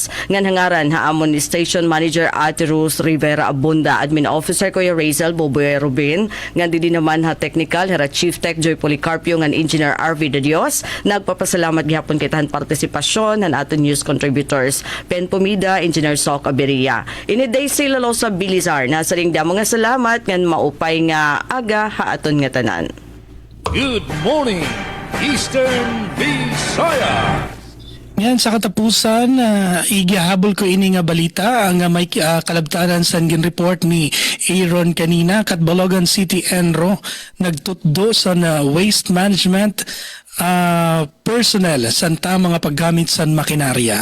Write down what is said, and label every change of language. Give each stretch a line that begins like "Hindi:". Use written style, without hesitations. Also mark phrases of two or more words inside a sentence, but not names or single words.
Waray: Ngan hangaran haamon ni Station Manager Ate Rose Rivera Abunda, Admin Officer Kuya Razel Boboy Rubin, ngan din naman ha Technical Hera Chief Tech Joy Policarpio ngan Engineer RV De Dios. Nagpapasalamat gihapon kitahan partisipasyon ng aton news contributors Pen Pumida, Engineer Sok Aberia. Ini Daisy Lalosa Bilizar nasa ring mga salamat ngan maupay nga aga haaton nga tanan.
English: Good morning, Eastern Visayas.
Waray: Yan sa katapusan, igihabol ko ini nga balita ang may kalabtaran sa report ni Aaron kanina kat Balogan City Enro nagtutdo sa
English: waste management personnel
Waray: sa mga paggamit sa makinarya.